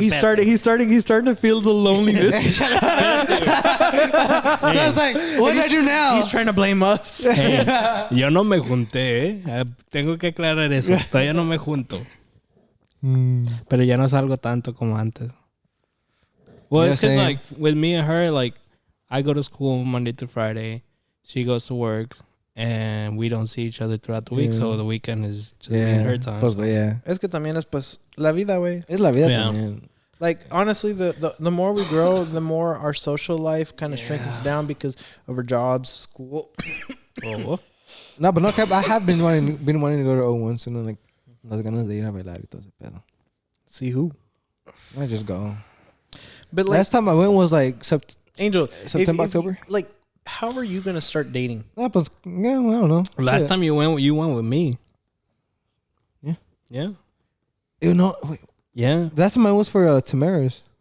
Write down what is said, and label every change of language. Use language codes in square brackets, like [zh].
[en] He's starting to feel the loneliness. So I was like, what do I do now? He's trying to blame us. [es] Hey, yo no me junté, Tengo que aclarar eso. Todavía no me junto. Pero ya no salgo tanto como antes. [en] Well, Yeah, it's because, same. like, with me and her, like, I go to school Monday to Friday. She goes to work. And we don't see each other throughout the week. Yeah. So the weekend is just me and her time. [es] Pues, [en] so. yeah. [es] Es que también es pues la vida, güey. Es la vida [en] Yeah. [es] también. [en] Like honestly, the more we grow, the more our social life kind of shrinks down because of our jobs, school. Oh. No, but no cap. I have been wanting to go to O1 soon. Like, [es] las ganas de ir a bailar y todo ese pedo. [en] See who? I just go. But like Last time I went was like Angel, September, October. Like, how are you gonna start dating? yeah, pues, yeah, I don't know. Last Shit. time you went with me. Yeah. Yeah. You know, wait, Yeah. last time I was for Tamara's.